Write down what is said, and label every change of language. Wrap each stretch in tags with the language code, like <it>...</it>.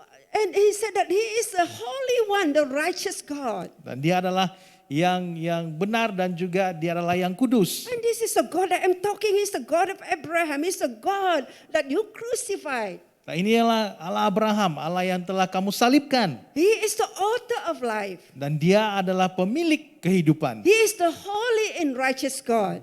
<en>And He said that He is the Holy One, the righteous God.</en> <id>Dan Dia adalah yang benar dan juga Dia adalah yang kudus.</id> <en>And this is the God that I'm talking. He's the God of Abraham. He's the God that you crucified.</en> <id>Nah, inilah Allah Abraham, Allah yang telah kamu salibkan.</id> <en>He is the author of life.</en> <id>Dan Dia adalah pemilik kehidupan.</id> <en>He is the holy and righteous God.</en>